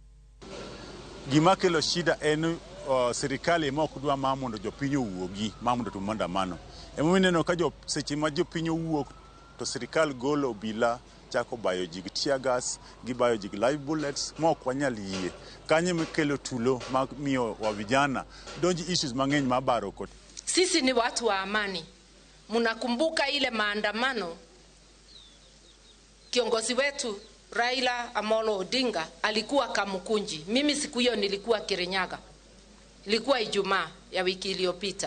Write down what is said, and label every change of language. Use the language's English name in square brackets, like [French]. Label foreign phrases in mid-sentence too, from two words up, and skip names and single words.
[Luo (Kenya and Tanzania)] Gima kelo shida en serikali ema ok dwa mondo jopiny owuogi mondo otim maandamano. Emomiyo ka seche ma jopiny owuok to serikal golo obila chako bayo ji gi [English] tear gas, [Luo (Kenya and Tanzania)] gibayo ji gi [English] live bullets, [Luo (Kenya and Tanzania)] ma ok wanyal yie. Kanyo mekelo tulo mag miyo wa vijana donji issues mang'eny mabaro kod. [Swahili] Sisi ni watu wa amani. Mnakumbuka ile maandamano kiongozi wetu Raila Amolo Odinga alikuwa Kamukunji. Mimi siku hiyo nilikuwa Kirinyaga. Ilikuwa Ijumaa ya wiki iliyopita.